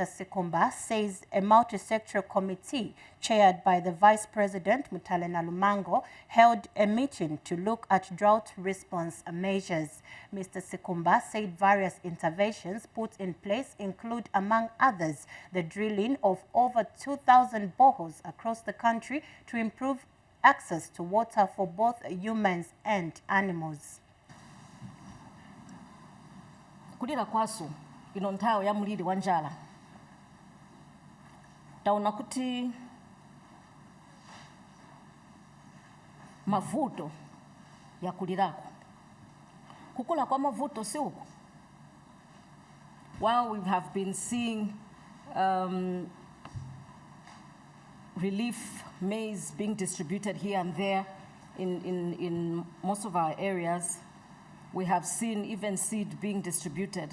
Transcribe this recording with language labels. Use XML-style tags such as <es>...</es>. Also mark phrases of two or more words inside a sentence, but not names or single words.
<en>Sikumba says a multi-sectoral committee chaired by the Vice President Mutalena Lumango held a meeting to look at drought response measures. Mr. Sikumba said various interventions put in place include, among others, the drilling of over 2,000 boreholes across the country to improve access to water for both humans and animals.</en> <ny>Kulira kwaso ino nthawi ya mliri wa njala taona kuti mavuto ya kulirako kukula kwa mavuto si uko.</ny> <en>While we have been seeing relief maize being distributed here and there in most of our areas, we have seen even seed being distributed.</en>